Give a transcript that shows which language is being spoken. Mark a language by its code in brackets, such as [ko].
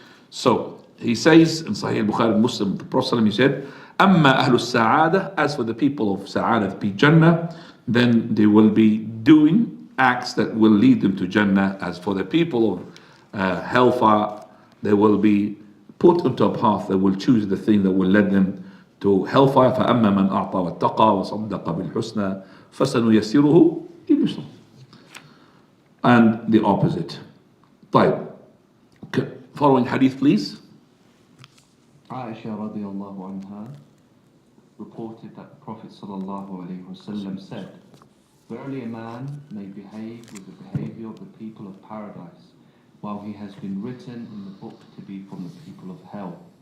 [en] So he says in Sahih Bukhari and Muslim, the Prophet he said, [ar] أما أهل السعادة, [en] as for the people of Sa'adah, the Jannah, then they will be doing acts that will lead them to Jannah. As for the people of hellfire, they will be put into a path that will choose the thing that will lead them to hellfire. [ar] فأما من أعطى واتقى وصدق بالحسنى فسنيسره لليسرى. [en] And the opposite. طيب. Following hadith, please. Aisha radiallahu anha reported that the Prophet sallallahu alaihi wasallam said, verily a man may behave with the behavior of the people of paradise, while he has been written in the book to be from the people of hell.